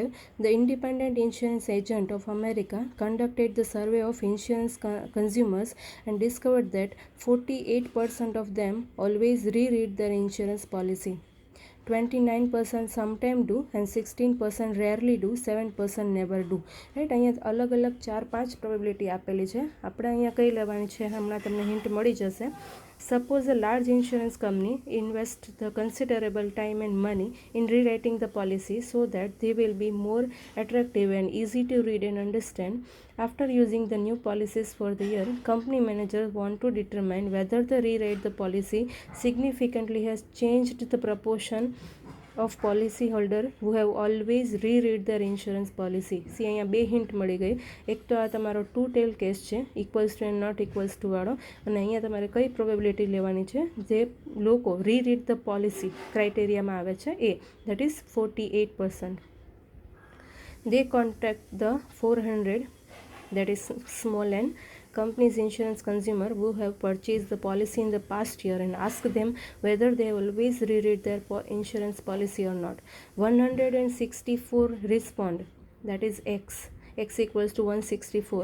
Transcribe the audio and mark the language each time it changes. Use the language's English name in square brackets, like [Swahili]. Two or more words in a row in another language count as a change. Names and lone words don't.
[English] The Independent Insurance Agent of America conducted the survey of insurance consumers and discovered that 48% of them always reread their insurance policy. 29% sometimes do and 16% rarely do, 7% never do. [Gujarati] રાઈટ, અહીંયા અલગ અલગ 4-5 પ્રોબેબિલિટી આપેલી છે. આપણે અહીંયા કઈ લેવાની છે હમણાં તમને હિન્ટ મળી જશે. [English] Suppose a large insurance company invests the considerable time and money in rewriting the policy so that they will be more attractive and easy to read and understand. After using the new policies for the year, company managers want to determine whether the rewrite the policy significantly has changed the proportion of policyholder who have always reread their insurance policy. See, [Gujarati] અહીંયા બે હિન્ટ મળી ગઈ. એક તો આ તમારો [English] two tail case [Gujarati] છે, [English] equals to and not equals to [Gujarati] વાળો, અને અહીંયા તમારે કઈ પ્રોબેબિલિટી લેવાની છે જે લોકો [English] reread the policy [Gujarati] ક્રાઇટેરિયામાં આવે છે એ, [English] that is 48%. They contact the 400, that is small n, company's insurance consumer who have purchased the policy in the past year and ask them whether they always reread their insurance policy or not. 164 respond, that is x equals to 164.